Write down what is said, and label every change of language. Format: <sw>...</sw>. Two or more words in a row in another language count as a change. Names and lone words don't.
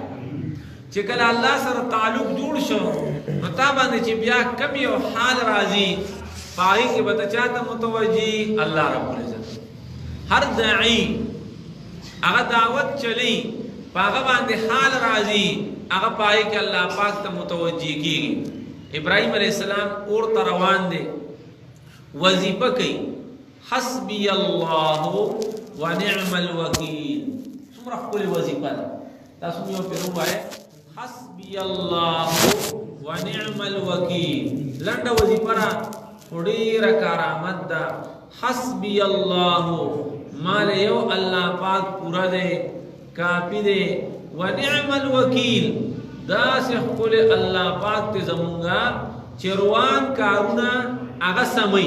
<ps>چې کله الله سره تعلق جوړ شو نو تا باندې چې بیا کم یو حال راځي پای کې به چاته متوجي</ps> <ar>الله رب العزت.</ar> <ps>هر داعی هغه دعوت چلی هغه باندې حال راځي، هغه پای کې الله پاک ته متوجي کیږي. ابراهیم علیہ السلام اور ته روان دی، وظیفه کوي</ps> <ar>حسبی الله ونعم الوکیل.</ar> <ps>څومره ښکلې وظیفه ده. تاسو یو پیرو وایه</ps> <ar>حسبی الله ونعم الوکیل.</ar> <ps>لنډه وظیفه را ډېره کارآمد ده.</ps> <ar>حسبی الله</ar> <ps>مال یو الله پاک پورا دی، کافی دی.</ps> <ar>ونعم الوکیل</ar> <ps>داسې ښکلې الله پاک ته زمونږه چې روان کارونه هغه سموي.</ps>